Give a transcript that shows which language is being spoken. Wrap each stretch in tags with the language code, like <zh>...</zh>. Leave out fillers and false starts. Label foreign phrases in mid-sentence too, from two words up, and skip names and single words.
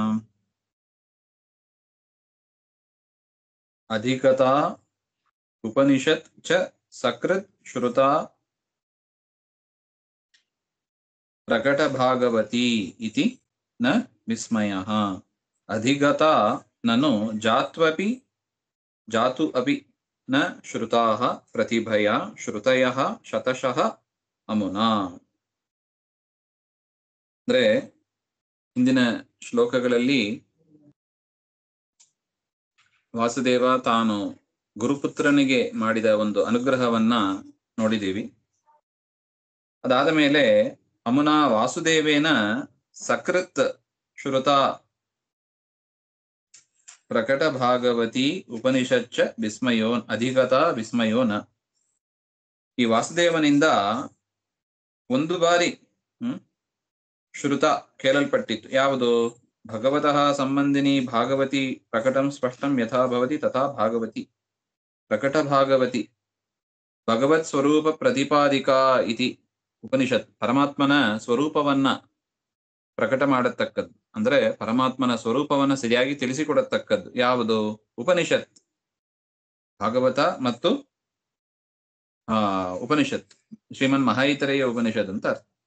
<sa>अधिगता उपनिषत् च सकृत् श्रुता प्रकटभागवती इति न विस्मयः अधिगता ननु जातु अपि न श्रुताः प्रतिभया श्रुतयः ಶತಶಃ ಅಮುನಾ.</sa> <kn>ಅಂದ್ರೆ ಹಿಂದಿನ ಶ್ಲೋಕಗಳಲ್ಲಿ ವಾಸುದೇವ ತಾನು ಗುರುಪುತ್ರನಿಗೆ ಮಾಡಿದ ಒಂದು ಅನುಗ್ರಹವನ್ನ ನೋಡಿದ್ದೀವಿ. ಅದಾದ ಮೇಲೆ</kn> <sa>ಅಮುನಾ ವಾಸುದೇವೇನ ಸಕೃತ್ ಶ್ರುತ ಪ್ರಕಟ ಭಾಗವತಿ ಉಪನಿಷಚ್ಚ ವಿಸ್ಮಯೋನ್ ಅಧಿಗತ ವಿಸ್ಮಯೋನ.</sa> <kn>ಈ ವಾಸುದೇವನಿಂದ ಒಂದು ಬಾರಿ ಶ್ರುತ ಕೇಳಲ್ಪಟ್ಟಿತ್ತು.</kn> <sa>ಯಾವುದು? ಭಗವತಃ ಸಂಬಂಧಿನಿ ಭಾಗವತಿ ಪ್ರಕಟಂ ಸ್ಪಷ್ಟಂ ಯಥಾ ಭವತಿ ತಥಾ ಭಾಗವತಿ. ಪ್ರಕಟ ಭಾಗವತಿ ಭಗವತ್ ಸ್ವರೂಪ ಪ್ರತಿಪಾದಿಕಾ ಇತಿ ಉಪನಿಷತ್.</sa> <kn>ಪರಮಾತ್ಮನ ಸ್ವರೂಪವನ್ನ ಪ್ರಕಟ ಮಾಡತಕ್ಕದ್ದು, ಅಂದ್ರೆ ಪರಮಾತ್ಮನ ಸ್ವರೂಪವನ್ನ ಸರಿಯಾಗಿ ತಿಳಿಸಿಕೊಡತಕ್ಕದ್ದು ಯಾವುದು? ಉಪನಿಷತ್. ಭಾಗವತ ಮತ್ತು ಉಪನಿಷತ್, ಶ್ರೀಮನ್ ಮಹಾಯಿತರೆಯ ಉಪನಿಷತ್ ಅಂತ ಅರ್ಥ.</kn>